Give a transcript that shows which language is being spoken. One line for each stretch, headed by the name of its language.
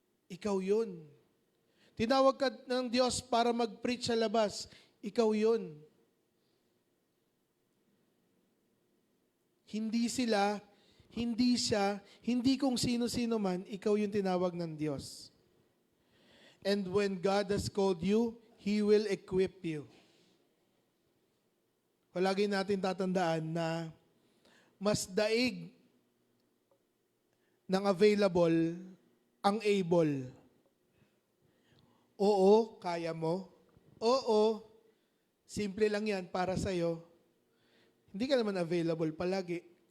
Filipino: Ikaw yun. Tinawag ka ng Diyos para mag-preach sa labas. Ikaw yun. Hindi sila, hindi siya, hindi kung sino-sino man, ikaw yung tinawag ng Diyos.
English: And when God has called you, He will equip you.
Filipino: Palagi natin tatandaan na mas daig ng available ang able. Oo, kaya mo. Oo, simple lang yan para sa'yo, hindi ka naman available palagi.